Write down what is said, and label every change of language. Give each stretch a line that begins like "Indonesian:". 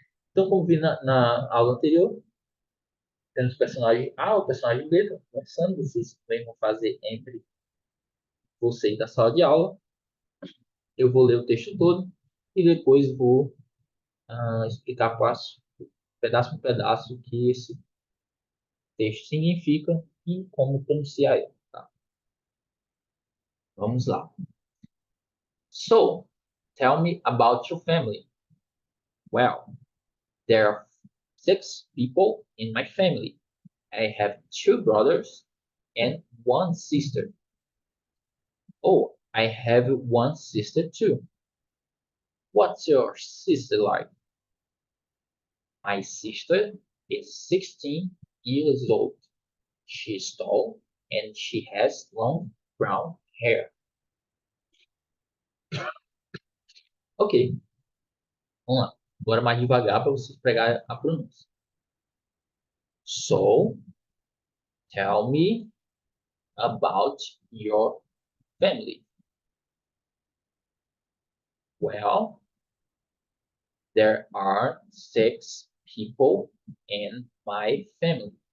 Portuguese: Então, como vi na aula anterior, temos o personagem A, o personagem B, estão conversando, vocês também vão fazer entre você e da sala de aula. Eu vou ler o texto todo e depois vou explicar pedaço por pedaço o que esse texto significa e como pronunciar ele, tá? Vamos lá.
English: So, tell me about your family. Well, there are 6 people in my family. I have 2 brothers and 1 sister. Oh, I have 1 sister too. What's your sister like? My sister is 16 years old. She's tall and she has long brown hair.
Portuguese: Ok, vamos lá. Agora mais devagar para vocês pegar a pronúncia.
English: So, tell me about your family. Well, there are 6 people in my family.